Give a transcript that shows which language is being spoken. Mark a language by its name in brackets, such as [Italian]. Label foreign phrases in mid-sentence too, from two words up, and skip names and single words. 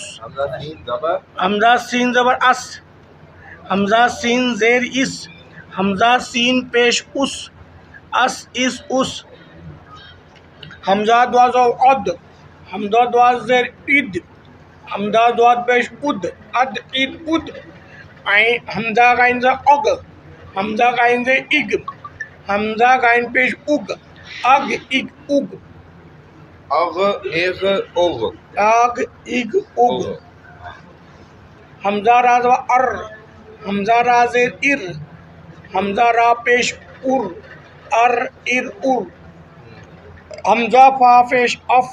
[Urdu] حمزہ سین زبر، حمزہ سین زبر اس، حمزہ سین زیر اس، حمزہ سین پیش اس، اس اس اس، حمزہ دوا زبر اد، حمزہ دوا زیر اد، حمزہ دوا پیش اد، اد اد اد، حمزہ غین زیر اگ، حمزہ غین زیر اگ، حمزہ غین پیش اگ، اگ اگ اگ، اغ اغ اغ، اگ اگ اگ، حمزہ را زبر ار، حمزہ را زیر ار، حمزہ را پیش ار، ار ار ار، حمزہ فا پیش اف،